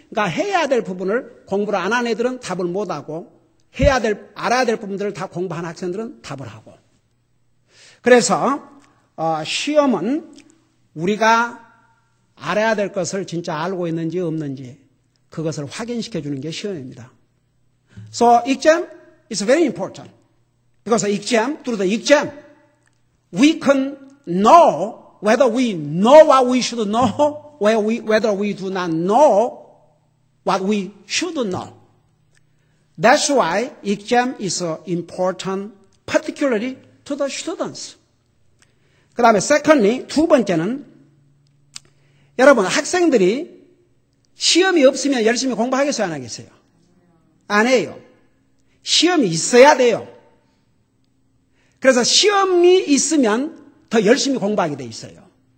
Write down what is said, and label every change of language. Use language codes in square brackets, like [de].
[ko] 그러니까 해야 될 부분을 공부를 안 한 애들은 답을 못하고 알아야 될 부분들을 다 공부한 학생들은 답을 하고. 그래서 시험은 우리가 알아야 될 것을 진짜 알고 있는지 없는지 그것을 확인시켜 주는 게 시험입니다. [en] So exam is very important. Because through the exam, we can know whether we know what we should know, whether we do not know what we should know. That's why exam is important, particularly to the students. [ko] 그 다음에 [en] secondly, [ko] 두 번째는 여러분 학생들이 시험이 없으면 열심히 공부하겠어요? 안 하겠어요? 안 해요. 시험이 있어야 돼요. 그래서 시험이 있으면 더 열심히 공부하게 돼 있어요.